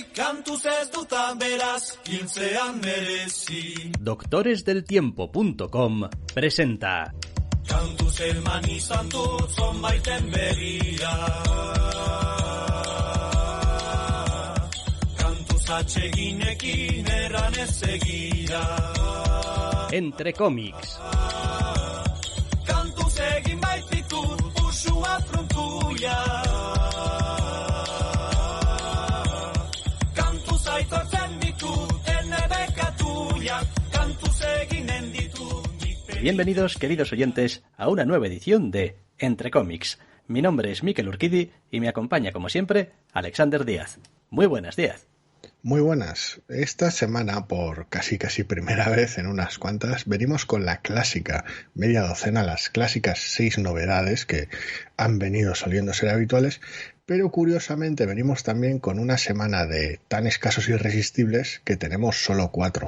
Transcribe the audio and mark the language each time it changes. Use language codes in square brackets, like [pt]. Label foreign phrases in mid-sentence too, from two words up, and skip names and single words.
[eu] Kantuz ez dutan beraz hiltzean merezi. [es] Doctoresdeltiempo.com presenta [eu] Kantuz eman izan dut zonbaiten begira. Atseginekin erran ez egira. Entre cómics. Kantuz egin baititut usua frontuia. Kantuz aitortzen ditut ene bekatuia. Kantuz eginen ditut. [es] Bienvenidos, queridos oyentes, a una nueva edición de Entre cómics. Mi nombre es Mikel Urquidi y me acompaña, como siempre, Alexander Díaz. Muy buenas, Díaz. Muy buenas. Esta semana, por casi primera vez en unas cuantas, venimos con la clásica media docena, las clásicas 6 novedades que han venido soliendo ser habituales, pero curiosamente venimos también con una semana de tan escasos irresistibles que tenemos solo 4.